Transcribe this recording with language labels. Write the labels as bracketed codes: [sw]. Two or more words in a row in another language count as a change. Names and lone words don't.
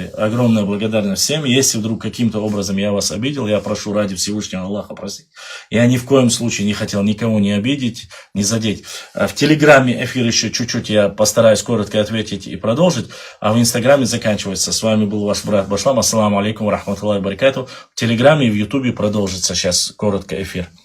[ru] Огромная благодарность всем. Если вдруг каким-то образом я вас обидел, я прошу ради Всевышнего Аллаха простить. Я ни в коем случае не хотел никого не обидеть, не задеть. В Телеграме эфир еще чуть-чуть я постараюсь коротко ответить и продолжить. А в Инстаграме заканчивается. С вами был ваш брат Башлам. [ar] السلام عليكم رحمة الله بركاته. [ru] В Телеграме и в Ютубе продолжится сейчас коротко эфир.